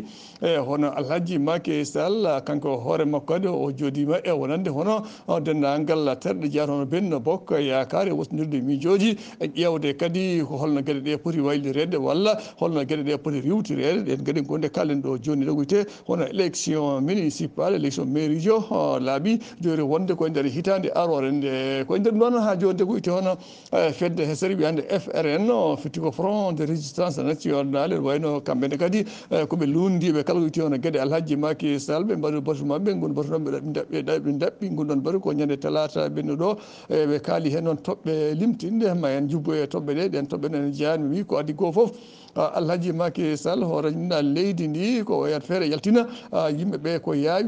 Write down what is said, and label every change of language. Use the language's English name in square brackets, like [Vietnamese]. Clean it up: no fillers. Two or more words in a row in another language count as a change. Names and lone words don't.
[Fula] e hono Alhaji Macky Sall kanko hoore makko kadi o joodima e wonande hono dendagal terɗe jeeyata hono Benno Bokk Yakar e wasnodirde miijoji e ƴewde kadi ko holno gueɗe ɗe poti waylirede walla holno gueɗe ɗe poti riwtirede ɗen kadi gonde kalen ɗo joni ɗo wiyete hono [French] élection municipal élection mairie [Fula] jo laaɓi jori wonde koye nder hitande arore nde koye nder noon ha joni de ko wiyete hono fedde hesere wiyande FRN fitti ko [French] front de résistance nationale [Fula] wayno kamɓene kadi koɓe lundiɓe kala ko wiyete hono gueɗe Alhaji Macky Sall ɓe mbaɗi batu mabɓe gon batu mabɓe ɗaɓɓi gon ɗon batu ko ñande talata ɓenno ɗo ɓe kaali hen noon toɓɓe limtinde ma en jubbo e toɓɓe ɗe ɗen toɓɓe ɗen jeeyani wi ko addi ko foof Alhaji Macky Sall hoore ñinɗa leydi ndi ko yat feere yaltina yimɓeɓe ko yaawi